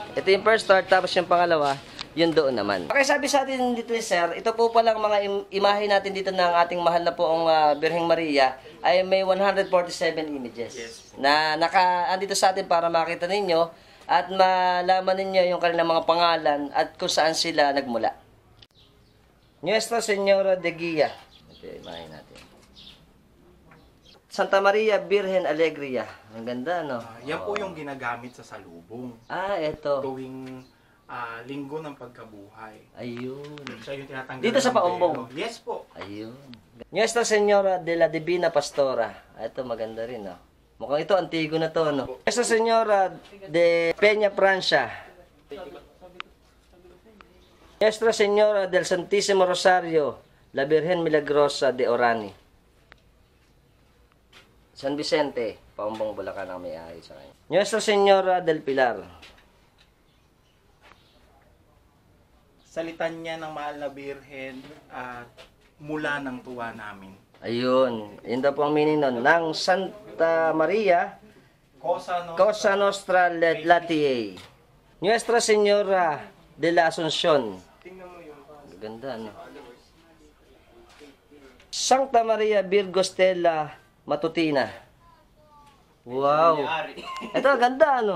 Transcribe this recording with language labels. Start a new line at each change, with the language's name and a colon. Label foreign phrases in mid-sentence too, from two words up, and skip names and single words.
Filipino: Ito yung
English: first start,
Filipino: tapos yung pangalawa, yun doon naman. Okay, sabi sa atin dito ni Sir, ito po palang mga imahe natin dito ng ating mahal na poong Birheng Maria ay may 147 images. Yes. Na andito sa atin para makita ninyo at malaman ninyo yung kanilang mga pangalan at kung saan sila nagmula. Nuestra Señora de Guia. Ito yung imahe natin. Santa Maria Virgen Alegria. Ang ganda, no? Yan po yung ginagamit sa salubong. Ito. Tuwing linggo ng pagkabuhay. Ayun. Siya yung tinatanggal. Dito sa ng Paumbong? belo. Yes po. Ayun. Nuestra Señora de la Divina Pastora. Ito maganda rin, no? Mukhang ito, antigo na to, no? Nuestra Señora de Peña Francia. Nuestra Señora del Santísimo Rosario, la Virgen Milagrosa de Orani. San Vicente, Paumbong, Bulacan ang may-ari sa kanya. Nuestra Señora del Pilar. Salitan niya ng mahal na birhen at mula ng tuwa namin. Ayun. Yun daw po ang meaning nun. Nang Santa Maria, Cosa Nostra Latiae. Nuestra Señora de la Asunción. Ganda, no? Santa Maria Virgo Stella Matutina. Wow. Ito, ganda, ano?